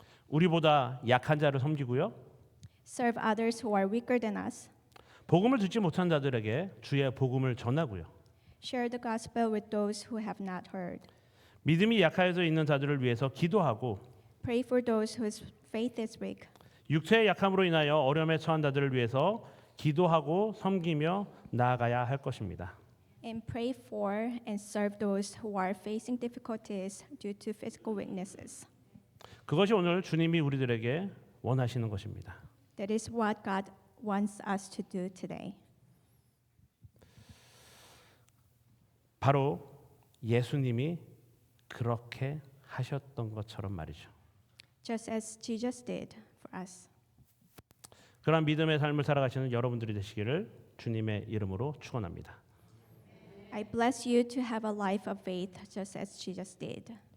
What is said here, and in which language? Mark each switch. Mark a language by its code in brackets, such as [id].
[ko] 우리보다 약한 자를 섬기고요. [en] Serve others who are weaker than us. [ko] 복음을 듣지 못한 자들에게 주의 복음을 전하고요. [en] Share the gospel with those who have not heard. [ko] 믿음이 약해져 있는 자들을 위해서 기도하고 [en] Pray for those whose faith is weak. [ko] 육체의 약함으로 인하여 어려움에 처한 자들을 위해서 기도하고 섬기며 나아가야 할 것입니다. [en] And pray for and serve those who are facing difficulties due to physical weaknesses. [ko] 그것이 오늘 주님이 우리들에게 원하시는 것입니다. [en] That is what God wants us to do today. [ko] 바로 예수님이 그렇게 하셨던 것처럼 말이죠. [en] Just as Jesus did for us. [ko] 그러한 믿음의 삶을 살아가시는 여러분들이 되시기를 주님의 이름으로 축원합니다. [en] I bless you to have a life of faith just as Jesus did.